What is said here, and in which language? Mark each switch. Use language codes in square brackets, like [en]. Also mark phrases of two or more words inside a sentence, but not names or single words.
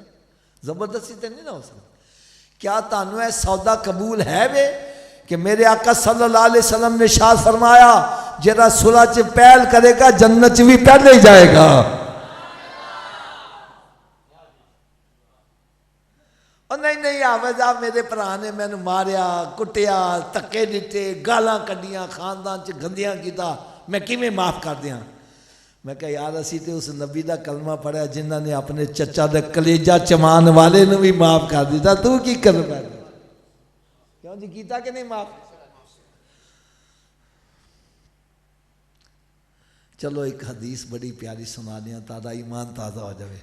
[pa] زبردستی تو نہیں نہ ہو سکتا۔ کیا تانوں ہے سودا قبول ہے وے کہ میرے آقا صلی اللہ علیہ وسلم نے ارشاد فرمایا جڑا صلح چ پہل کرے گا جنت چ بھی پہلے ہی جائے گا۔ اور نہیں آوے جا میرے بھرا نے مینو ماریا کٹیا تکے دیتے گالاں کڈیاں خاندان چ گندیاں کیتا، میں کیویں معاف کر دیاں؟ میں کہا یار اسی تے اس نبی دا کلمہ پڑھیا جنہاں نے اپنے چچا دے کلیجہ چمان والے نو بھی معاف کر دیتا، تو کی کر پہ کیوں جی کیتا کہ نہیں معاف؟ چلو ایک حدیث بڑی پیاری سنا دیا تازہ ایمان تازہ ہو جائے.